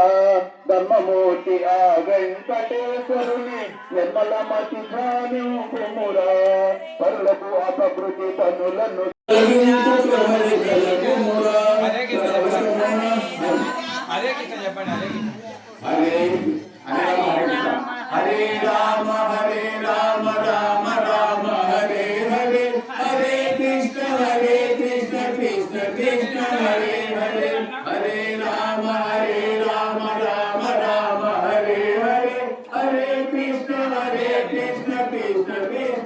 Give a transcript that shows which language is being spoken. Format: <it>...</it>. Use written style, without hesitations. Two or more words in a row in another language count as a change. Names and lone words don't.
<te>ధర్మమూర్తి ఆ వెంకటేశ్వరుని నిర్మల మతి ధ్యానింపుమురా పరులకు అపకృతి పనులను హరే కృష్ణ చెప్పండి.</te> <sa>హరే హరే రామ రామ రామ హరే హరే హరే కృష్ణ కృష్ణ కృష్ణ హరే హరే హరే రామ రామ రామ హరే హరే హరే కృష్ణ కృష్ణ కృష్ణ</sa>